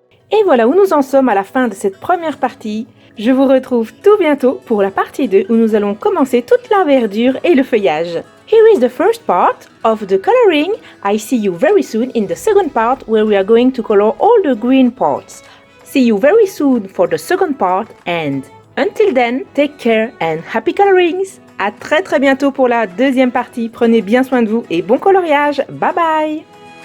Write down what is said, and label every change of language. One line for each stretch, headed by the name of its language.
French: Et voilà où nous en sommes à la fin de cette première partie. Je vous retrouve tout bientôt pour la partie 2 où nous allons commencer toute la verdure et le feuillage.
English: Here is the first part of the coloring. I see you very soon in the second part where we are going to color all the green parts. See you very soon for the second part and until then, take care and happy colorings!
French: À très bientôt pour la deuxième partie. Prenez bien soin de vous et bon coloriage. Bye bye!